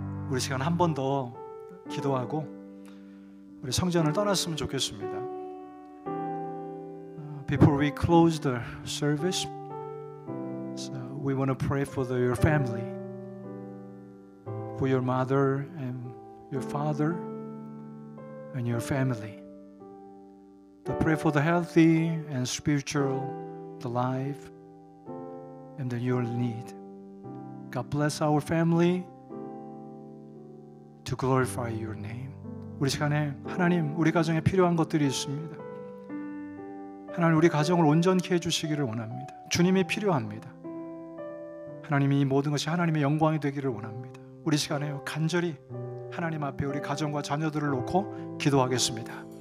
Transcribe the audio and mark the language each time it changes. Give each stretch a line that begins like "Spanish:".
Korean: 우리 시간 한 번 더 기도하고 우리 성전을 떠났으면 좋겠습니다.
English: Before we close the service, so we want to pray for your family, for your mother and your father and your family. To pray for the healthy and spiritual, the life, and the your need. God bless our family to glorify your name.
Korean: 우리 시간에 하나님 우리 가정에 필요한 것들이 있습니다. 하나님 우리 가정을 온전케 해주시기를 원합니다. 주님이 필요합니다. 하나님이 이 모든 것이 하나님의 영광이 되기를 원합니다. 우리 시간에 간절히 하나님 앞에 우리 가정과 자녀들을 놓고 기도하겠습니다.